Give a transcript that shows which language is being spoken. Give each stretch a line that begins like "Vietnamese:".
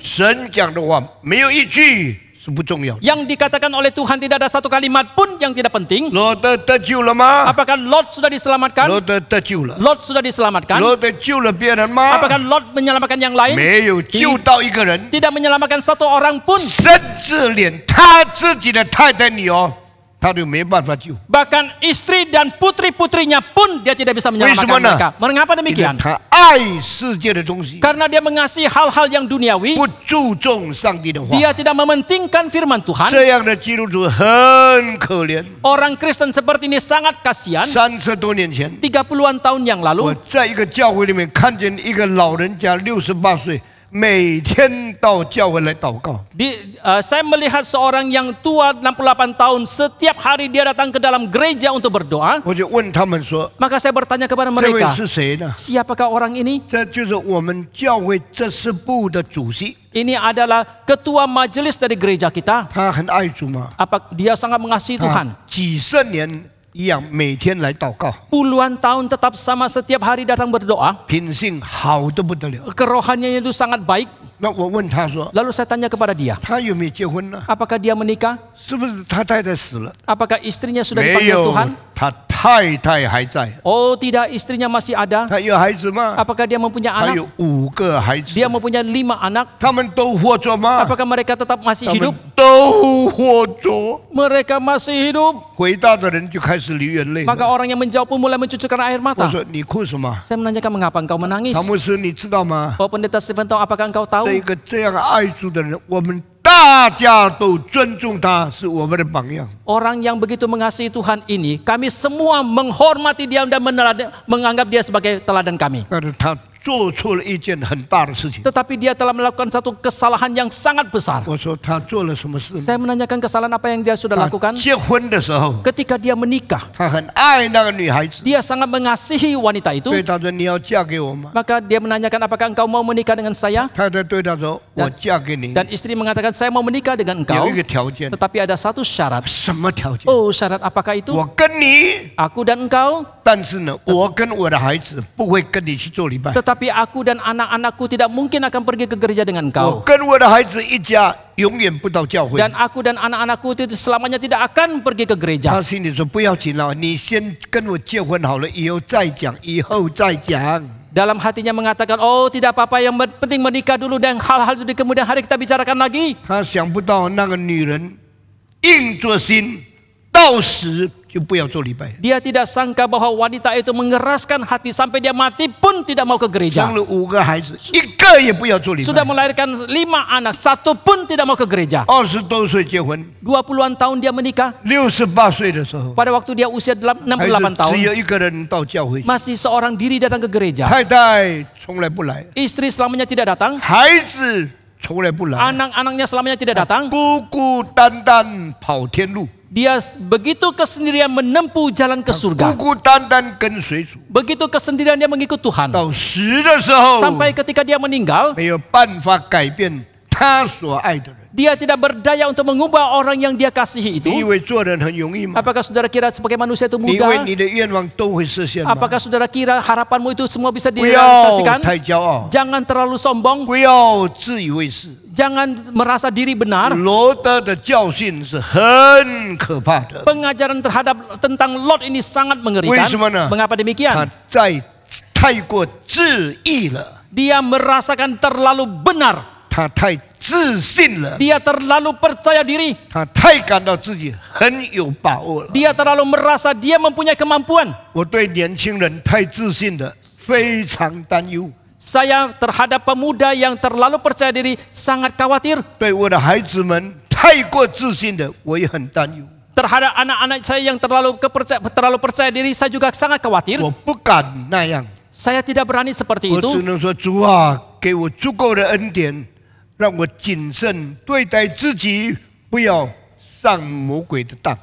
Chinese: 神讲的话没有一句是不重要的。
Indonesian: Yang dikatakan oleh Tuhan tidak ada satu kalimat pun yang tidak penting.
Chinese: 罗德得救了吗？
Indonesian: Apakah Lot sudah diselamatkan?
Chinese: 罗德得救了。
Indonesian: Lot sudah diselamatkan.
Chinese: 罗德救了别人吗？
Indonesian: Apakah Lot menyelamatkan yang lain?
Chinese: 没有救到一个人，
Indonesian: Tidak menyelamatkan satu orang pun.
Chinese: 甚至连他自己的太太女儿，他都没办法救。
Indonesian: Bahkan istri dan putri-putrinya pun dia tidak bisa menyelamatkan Bagaimana? mereka. Mengapa
Chinese: 因为
Indonesian: demikian?
Chinese: 他爱世界的东西，
Indonesian: Karena dia mengasihi hal-hal yang duniawi.
Chinese: 不注重上帝的话。
Indonesian: Dia tidak mementingkan firman Tuhan.
Chinese: 这样的基督徒很可怜。
Indonesian: Orang Kristen seperti ini sangat kasihan.
Chinese: 30多年前，
Indonesian: 30-an tahun yang
Chinese: 我
Indonesian: lalu,
Chinese: 在一个教会里面看见一个老人家68岁，每天到教会来祷告。
Indonesian: saya melihat seorang yang tua 68 tahun, setiap hari dia datang ke dalam gereja untuk berdoa.
Chinese: 我就问他们说
Indonesian: Maka saya bertanya kepada：“
Chinese: 这位
Indonesian: mereka,
Chinese: 是谁呢？
Indonesian: siapakah orang ini?
Chinese: 这就是我们教会这事部的主席。
Indonesian: Ini adalah ketua majelis dari gereja kita.
Chinese: 他很爱主吗？
Indonesian: Apa dia sangat mengasihi
Chinese: 他
Indonesian: Tuhan?
Chinese: 几十年一样，每天来祷告，
Indonesian: Puluhan tahun tetap sama, setiap hari datang berdoa.
Chinese: 品性好得不得了。
Indonesian: Kerohaniannya itu sangat baik.
Chinese: 那我问他说，
Indonesian: Lalu saya tanya kepada dia,
Chinese: 他有没有结婚呢？
Indonesian: apakah dia menikah?
Chinese: 是不是他太太死了？
Indonesian: Apakah istrinya sudah
Chinese: 没
Indonesian: dipanggil
Chinese: 有
Indonesian: Tuhan?，
Chinese: 他太太还在。
Indonesian: Oh tidak, istrinya masih ada.
Chinese: 他有孩子吗？
Indonesian: Apakah dia mempunyai
Chinese: 他
Indonesian: anak?
Chinese: 有5个孩子。
Indonesian: Dia mempunyai 5 anak.
Chinese: 他们都活着吗？
Indonesian: Apakah mereka tetap masih
Chinese: 他
Indonesian: hidup?
Chinese: 们都活着。
Indonesian: Mereka masih hidup.
Chinese: 回答的人就开始流眼泪了。
Indonesian: Maka orang yang menjawab pun mulai mencucurkan air
Chinese: 我
Indonesian: mata.
Chinese: 说你哭什么？
Indonesian: Saya menanyakan mengapa engkau menangis?
Chinese: 唐牧师，你知道吗？
Indonesian: Oh pendeta Stephen tahu, apakah engkau tahu?
Chinese: 这个这样爱主的人，我们大家都尊重他，是我们的榜样。
Indonesian: Orang yang begitu mengasihi Tuhan ini, kami semua menghormati dia dan menganggap dia sebagai teladan kami.
Chinese: 但是他做错了一件很大的事情。
Indonesian: Tetapi dia telah melakukan satu kesalahan yang sangat besar.
Chinese: 我说他做了什么事呢？
Indonesian: Saya menanyakan kesalahan apa yang dia sudah
Chinese: 他
Indonesian: lakukan.
Chinese: 结婚的时候，
Indonesian: Ketika dia menikah,
Chinese: 他很爱那个女孩子，
Indonesian: dia sangat mengasihi wanita itu.
Chinese: 对他说：“你要嫁给我吗
Indonesian: Maka dia menanyakan apakah engkau mau menikah dengan saya?？”
Chinese: 太太对他说：“我嫁给你，
Indonesian: Dan istri mengatakan saya mau menikah dengan
Chinese: 有
Indonesian: engkau.
Chinese: 一个条件。
Indonesian: Tetapi ada satu syarat.
Chinese: 什么条件？
Indonesian: Oh, syarat apakah itu?
Chinese: 我跟你，
Indonesian: Aku dan engkau,
Chinese: 但是呢，我跟我的孩子不会跟你去做礼拜。
Indonesian: tetapi aku dan anak-anakku tidak mungkin akan pergi ke gereja dengan engkau.
Chinese: 跟我的孩子一家永远不到教会。”
Indonesian: Dan aku dan anak-anakku itu selamanya tidak akan pergi ke gereja.
Chinese: 心里说：“不要紧了，你先跟我结婚好了，以后再讲，以后再讲。”
Indonesian: Dalam hatinya mengatakan, oh tidak apa-apa, yang penting menikah dulu dan hal-hal itu di kemudian hari kita bicarakan lagi.
Chinese: 他想不到那个女人硬着心，到死就不要做礼拜。
Indonesian: Dia tidak sangka bahwa wanita itu mengeraskan hati sampai dia mati pun tidak mau ke gereja.
Chinese: 生了5个孩子，一个也不要做礼
Indonesian: Sudah
Chinese: 拜。
Indonesian: melahirkan 5 anak, satu pun tidak mau ke gereja.
Chinese: 20多岁结婚，
Indonesian: 20-an tahun dia menikah.
Chinese: 68岁的时候，
Indonesian: Pada waktu dia usia 68
Chinese: 还是
Indonesian: tahun,
Chinese: 只有一个人到教会去。
Indonesian: masih seorang diri datang ke gereja.
Chinese: 太太从来不来，
Indonesian: Istri selamanya tidak datang.
Chinese: 孩子从来不来，
Indonesian: Anak-anaknya selamanya tidak datang.
Chinese: 孤孤单单跑天路，
Indonesian: Dia begitu kesendirian menempuh jalan ke
Chinese: 孤
Indonesian: surga.
Chinese: 孤单单跟随主。
Indonesian: Begitu kesendirian dia mengikut Tuhan.
Chinese: 到死的时候，
Indonesian: Sampai ketika dia meninggal,
Chinese: 没有办法改变他所爱的人。
Indonesian: dia tidak berdaya untuk mengubah orang yang dia kasihi
Chinese: 你以为做人很容易吗？
Indonesian: Apakah saudara kira sebagai manusia itu
Chinese: 你以为
Indonesian: mudah?
Chinese: 你的愿望都会实现吗？
Indonesian: Apakah saudara kira harapanmu itu semua bisa
Chinese: 不要
Indonesian: direalisasikan?
Chinese: 太骄傲，
Indonesian: Jangan terlalu sombong.
Chinese: 不要自以为是。
Indonesian: Jangan merasa diri benar.
Chinese: 罗德的教训是很可怕的，
Indonesian: Pengajaran tentang Lot ini sangat mengerikan.
Chinese: 为什么呢？
Indonesian: Mengapa
Chinese: 他
Indonesian: demikian?
Chinese: 太过自义了，
Indonesian: Dia merasakan terlalu benar.
Chinese: 他太自信了，
Indonesian: Dia terlalu percaya diri.
Chinese: 他太感到自己很有把握了。
Indonesian: Dia terlalu merasa dia mempunyai kemampuan.
Chinese: 我对年轻人太自信的非常担忧，
Indonesian: Saya terhadap pemuda yang terlalu percaya diri sangat khawatir.
Chinese: 对我的孩子们太过自信的我也很担忧。
Indonesian: Terhadap anak-anak saya yang terlalu percaya diri, saya juga sangat khawatir.
Chinese: 我不敢那样，
Indonesian: Saya tidak berani seperti
Chinese: 我只
Indonesian: itu.
Chinese: 能说主啊，给我足够的恩典，让我谨慎对待自己，不要上魔鬼的当。